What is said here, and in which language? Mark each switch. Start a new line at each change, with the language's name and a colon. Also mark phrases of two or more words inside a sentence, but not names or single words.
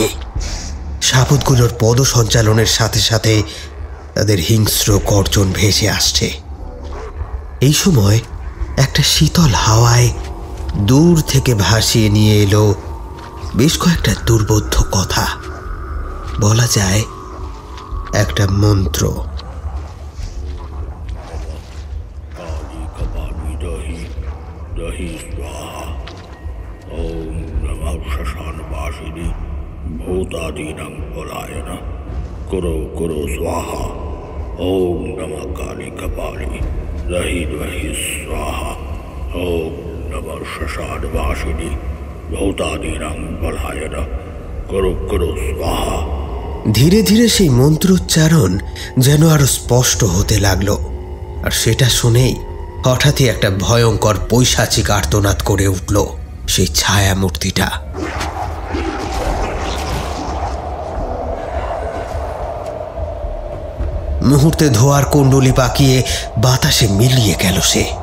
Bangla: শাবকগুলোর পদসঞ্চালনের সাথে সাথে তাদের হিংস্র গর্জন ভেসে আসছে। এই সময় একটা শীতল হাওয়ায় দূর থেকে ভাসিয়ে নিয়ে এলো বেশ কয়েকটা দুর্বোধ্য কথা। বলা যায় একটা মন্ত্র।
Sanskrit: भूतादीनां पलायन कुरु कुरु स्वाहा। ओम नमः काली कपाली रहि रहि स्वाहा। ओम नमः शशान वासिनी भूतादीनां पलायन कुरु कुरु स्वाहा।
Bangla: ধীরে ধীরে সেই মন্ত্রোচ্চারণ যেন আরো স্পষ্ট হতে লাগলো। আর সেটা শুনেই হঠাৎই একটা ভয়ঙ্কর পৈশাচিক আর্তনাদ করে উঠল সেই ছায়া মূর্তিটা। মুহূর্তে ধোয়ার কুণ্ডলি পাকিয়ে বাতাসে মিলিয়ে গেল সে।